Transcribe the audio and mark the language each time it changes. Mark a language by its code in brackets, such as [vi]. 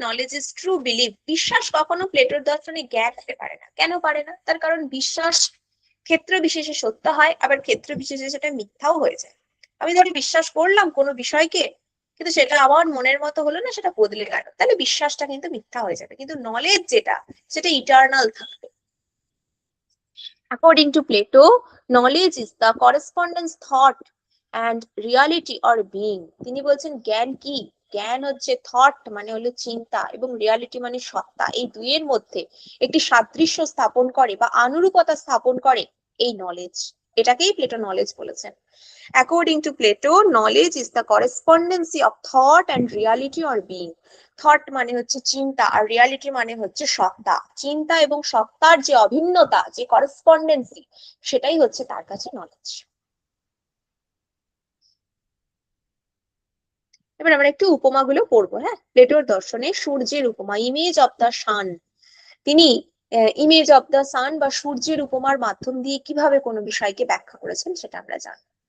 [en] Knowledge is true believe. [bn] বিশ্বাস কখনো প্লেটোর দর্শনে জ্ঞান হতে পারে না। কেন পারে না? তার কারণ বিশ্বাস ক্ষেত্র বিশেষে সত্য হয়, আবার ক্ষেত্র বিশেষে সেটা মিথ্যাও হয়ে যায়। আমি ধরি বিশ্বাস করলাম কোনো বিষয়কে, কিন্তু সেটা আমার মনের মতো হলো না, সেটা বদলে গেল, তাহলে বিশ্বাসটা কিন্তু মিথ্যা হয়ে যাবে। কিন্তু নলেজ যেটা, সেটা ইটার্নাল থাকবে। [en] According to Plato, knowledge is the correspondence thought and reality or being. [bn] তিনি বলছেন জ্ঞান কি? জ্ঞান হচ্ছে থট মানে হলো চিন্তা, এবং রিয়ালিটি মানে সত্তা। এই দুইয়ের মধ্যে একটি সাদৃশ্য স্থাপন করে বা অনুরূপতা স্থাপন করে এই নলেজ। এটাকেই প্লেটো নলেজ বলেছেন। [en] According to Plato, knowledge is the correspondency of thought and reality or being. [bn] Thought মানে হচ্ছে চিন্তা, আর রিয়ালিটি মানে হচ্ছে সত্তা। চিন্তা এবং সত্তার যে অভিন্নতা, যে করেসপন্ডেন্সি, সেটাই হচ্ছে তার কাছে নলেজ। এবার আমরা একটু উপমাগুলো পড়বো। হ্যাঁ, প্লেটোর দর্শনে সূর্যের উপমা, ইমেজ অফ দ্য সান, তিনি ইমেজ অফ দ্য সান বা সূর্যের উপমার মাধ্যম দিয়ে কিভাবে কোনো বিষয়কে ব্যাখ্যা করেছেন সেটা আমরা জানি।